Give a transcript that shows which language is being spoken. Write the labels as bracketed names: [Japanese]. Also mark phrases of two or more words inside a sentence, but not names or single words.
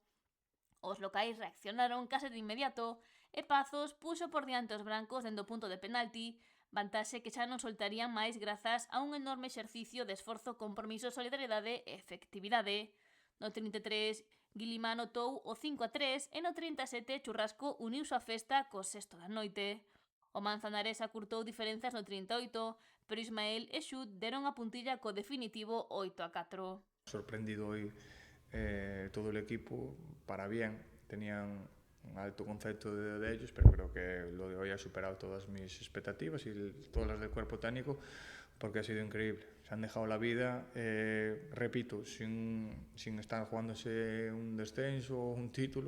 [Galician] Os locais reaccionaron case de inmediato e Pazos puxo por diante os brancos dende o punto de penalti, vantaxe que xa non soltarían máis grazas a un enorme exercicio de esforzo, compromiso, solidariedade e efectividade. No 33, Guilima anotou o 5-3 e no 37 Churrasco uniuse á festa co sexto da noite. O Manzanares acurtou diferenzas no 38, pero Ismael e Xut deron a puntilla co definitivo 8-4. [Spanish] Sorprendido hoy todo el equipo para bien. Tenían un alto concepto de ellos, pero creo que lo de hoy ha superado todas mis expectativas y todas las del cuerpo técnico, porque ha sido increíble. Se han dejado la vida, repito, sin estar jugándose un descenso o un título.